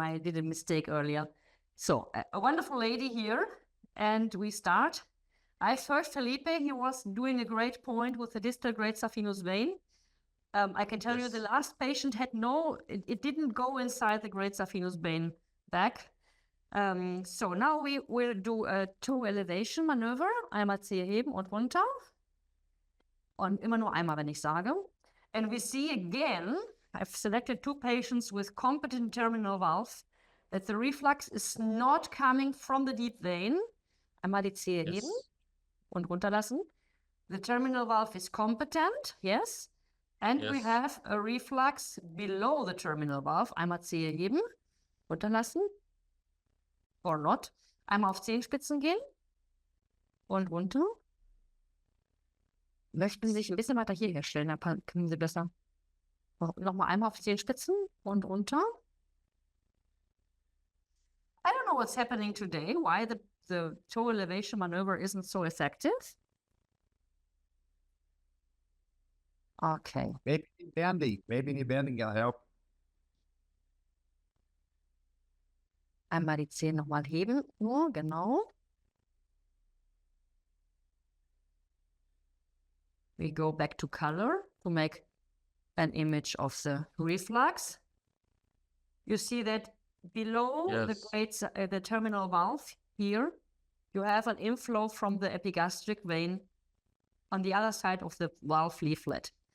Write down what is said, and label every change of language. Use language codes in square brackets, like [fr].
[en] I did a mistake earlier. So a wonderful lady here, and we start. I first Felipe. He was doing a great point with the distal great saphenous vein. I can tell you the last patient had it didn't go inside the great saphenous vein back. So now we will do a toe elevation maneuver. [de] Einmal Zehe heben und runter. Und immer nur einmal, wenn ich sage. [en] And we see again, I've selected 2 patients with competent terminal valve, that the reflux is not coming from the deep vein. [de] Einmal die Zehe heben und runterlassen. [en] The terminal valve is competent, yes. And we Yes. have a reflux below the terminal valve. [de] Einmal Zehe heben, runterlassen. [en] Or not. [de] Einmal auf Zehenspitzen gehen. Und runter. Möchten Sie sich ein bisschen weiter hier herstellen, dann können Sie besser. Nochmal einmal auf die Zehenspitzen und runter. [en] I don't know what's happening today, why the toe elevation maneuver isn't so effective. Okay. Maybe the bending can help. [de] Einmal die Zehen nochmal heben, nur, genau. [en] We go back to color to make an image of the reflux. You see that below the terminal valve here, you have an inflow from the epigastric vein on the other side of the valve leaflet.